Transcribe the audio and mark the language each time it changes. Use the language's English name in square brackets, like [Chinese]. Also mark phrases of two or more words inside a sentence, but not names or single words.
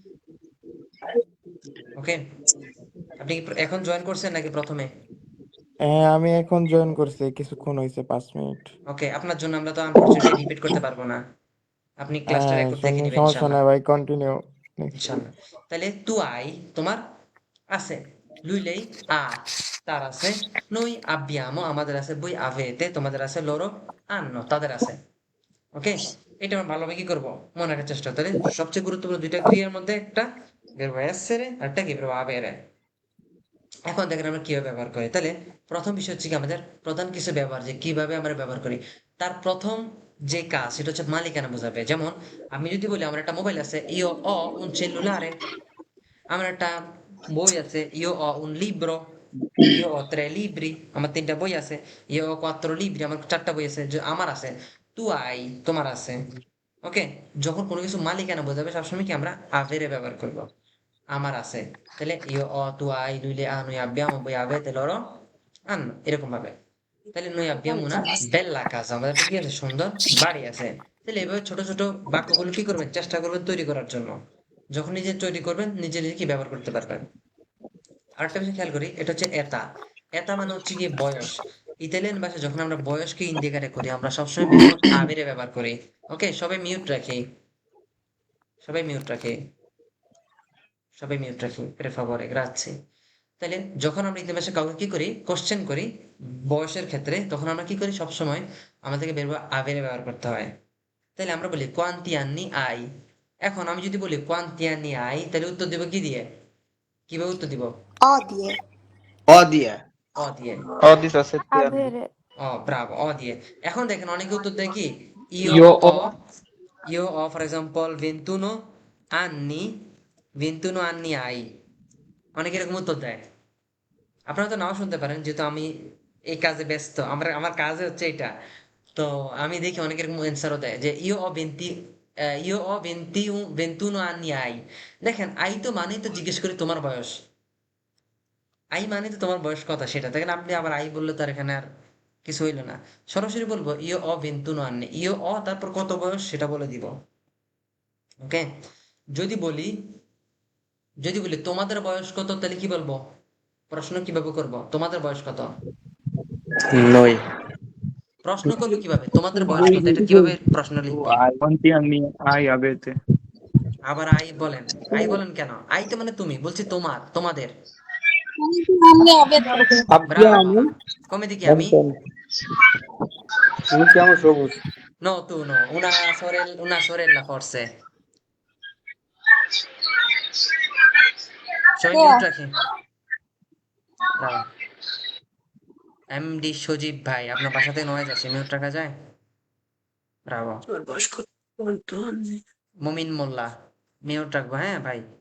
[Bangla] ওকে, আপনি কি এখন জয়েন করছেন নাকি প্রথমে? হ্যাঁ, আমি এখন জয়েন করছি, কিছুক্ষণ হয়েছে, 5 মিনিট। ওকে, আপনার জন্য আমরা তো আনফরচুনেটলি রিপিট করতে পারবো না, আপনি ক্লাসটা হ্যাঁ, রেকর্ড দেখে নেবেন সমস্যা ইনশাল্লাহ। নাই ভাই, [English] continue next. [Bangla] ইনশাল্লাহ। তাহলে [Italian] tu hai [Bangla] তোমার আছে, [Italian] lui lei ha তার আছে, noi abbiamo আমাদের আছে, voi avete তোমাদের আছে, loro hanno তাদের আছে। [Bangla] ওকে, এটা আমরা ভালোভাবে কি করবো মনে রাখার চেষ্টা, তাহলে সবচেয়ে গুরুত্বপূর্ণ দুইটা ক্রিয়ার মধ্যে একটা [Italian] verbo essere [Bangla] আর একটা কি [Italian] verbo avere। [Bangla] এখন দেখেন আমরা কিভাবে ব্যবহার করি, তাহলে প্রথম বিষয় হচ্ছে কি আমাদের প্রধান কিছু ব্যবহার, যে কিভাবে আমরা ব্যবহার করি। তার প্রথম যে কাজ সেটা হচ্ছে মালিকানা বোঝাবে। যেমন আমি যদি বলি আমার একটা মোবাইল আছে, [Italian] io ho un cellulare, [Bangla] আমার একটা বই আছে, [Italian] io ho un libro, io ho 3 libri, [Bangla] আমার 3টা বই আছে, [Italian] io ho 4 libri, [Bangla] আমার 4টা বই আছে, যে আমার আছে। [Italian] tu hai [Bangla] তোমার আছে। ওকে, যখন কোনো কিছু মালিকানা বোঝাবে সবসময় কি আমরা avere ব্যবহার করব, আমার আছে। [Italian] তাহলে io ho, tu hai, lui le ha, noi abbiamo, voi avete, loro hanno, [Bangla] এরকম ভাবে। [Italian] তাহলে noi abbiamo una bella casa, [Bangla] আমাদের একটা কি আছে, সুন্দর বাড়ি আছে। তাহলে এভাবে ছোট ছোট বাক্যগুলো কি করবেন, চেষ্টা করবেন তৈরি করার জন্য। যখন নিজে তৈরি করবেন নিজে নিজে কি ব্যবহার করতে পারবেন। আরেকটা বিষয় খেয়াল করি, এটা হচ্ছে এতা। এতা মানে হচ্ছে গিয়ে বয়স। ইতালিয়ান ভাষায় যখন আমরা বয়সকে ইন্ডিকেট করি আমরা সবসময় [Italian] verbo avere [Bangla] ব্যবহার করি। ওকে, সবাই মিউট রাখি, সবাই মিউট রাখি, সবাই মিউট রাখি, [Italian] per favore, grazie। [Bangla] তাহলে যখন আমরা ইংরেজি ভাষায় কাউকে কি করি, কোশ্চেন করি বয়সের ক্ষেত্রে, তখন আমরা কি করি সবসময় আমাদেরকে [Italian] verbo avere [Bangla] ব্যবহার করতে হয়। তাহলে আমরা বলি [Italian] quanti anni hai। [Bangla] এখন আমি যদি বলি [Italian] quanti anni hai, [Bangla] তাহলে উত্তর দিব কি দিয়ে, কিভাবে উত্তর দিব? অ দিয়ে। অ দিয়া। অ দিয়ে। [Italian] Odis a 7 anni. [Bangla] ও ব্রাভো, অ দিয়ে। এখন দেখেন অনেকে উত্তর দেয় কি ইও [Italian] Io অ, ho io ho [English] for example [Italian] 21 anni, 21 anni hai, [Bangla] অনেকে এরকম উত্তর দেয়। আপনারা তো নাও শুনতে পারেন, যেহেতু আমি এই কাজে ব্যস্ত, আমার কাজে হচ্ছে এটা। তো আমি দেখি অনেকে এরকম অ্যান্সারও দেয় যে [Italian] io ho 21 anni hai. [Bangla] দেখেন আই তো মানেই তো জিজ্ঞেস করি তোমার বয়স, আই মানে তো তোমার বয়স কত সেটা, দেখেন আপনি আবার আই বললে তার এখানে আর কিছু হইলো না। সরাসরি বলবো [Italian] io ho 21 anni, io ho [Bangla] তারপর কত বয়স সেটা বলে দিব। ওকে, যদি বলি যদি বলি তোমাদের বয়স কত, তাহলে কি বলবো, প্রশ্ন কিভাবে করব, তোমাদের বয়স কত, নয়। প্রশ্ন করবো কিভাবে, তোমাদের বয়স কত, এটা কিভাবে প্রশ্ন [Italian] tu [Bangla] লিখবো? [Italian] hai quanti anni hai avete? [Bangla] আবার আই বলেন, আই বলেন কেন, আই তো মানে তুমি, বলছি তোমার, তোমাদের। ব্রাভা, [Italian] come ti chiami? [Bangla] আমি কেমন সবুজ? [Italian] No, tu no, una sorella forse, [Bangla] সবাই মিউট রাখে। ব্রাভো। এমডি সজীব ভাই, আপনার বাসা থেকে নয়েজ আসে, মিউট রাখা যায়? ব্রাভো। মুমিন মোল্লা, মিউট রাখবো হ্যাঁ ভাই।